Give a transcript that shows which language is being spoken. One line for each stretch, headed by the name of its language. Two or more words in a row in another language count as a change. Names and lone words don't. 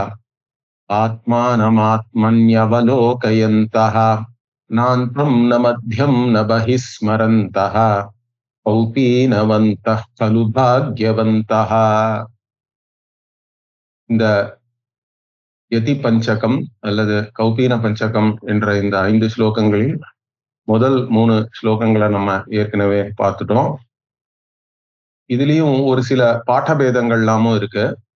Sanskrit: आत्मानमात्मन्यवलोकयन्तः नान्तं न मध्यं न बहिस्मरन्तः कौपीनवन्तः खलु भाग्यवन्तः।
Tamil: இந்த யதி பஞ்சகம் அல்லது கௌபீன பஞ்சகம் என்ற இந்த 5 ஸ்லோகங்களில் முதல் 3 ஸ்லோகங்களை நம்ம ஏற்கனவே பார்த்துட்டோம். இதுலயும் ஒரு சில பாடபேதங்கள்லாமும் இருக்கு.